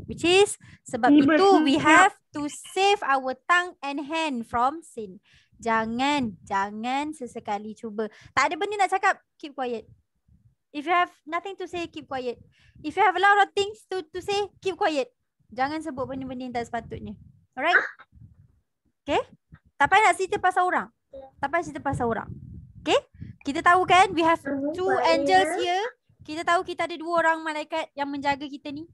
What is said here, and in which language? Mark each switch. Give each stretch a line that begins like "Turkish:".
English: Which is,
Malay: sebab itu
English: we have to save our tongue and hand from sin.
Malay: Jangan sesekali cuba. Tak ada benda nak cakap,
English: keep quiet. If you have nothing to say, keep quiet. If you have a lot of things to say, keep quiet.
Malay: Jangan sebut benda-benda yang tak sepatutnya.
English: Alright? Okay?
Malay: Tak payah nak cerita pasal orang. Tak payah cerita pasal orang. Okay? Kita tahu kan,
English: we have two angels here.
Malay: Kita tahu kita ada 2 orang malaikat yang menjaga kita ni.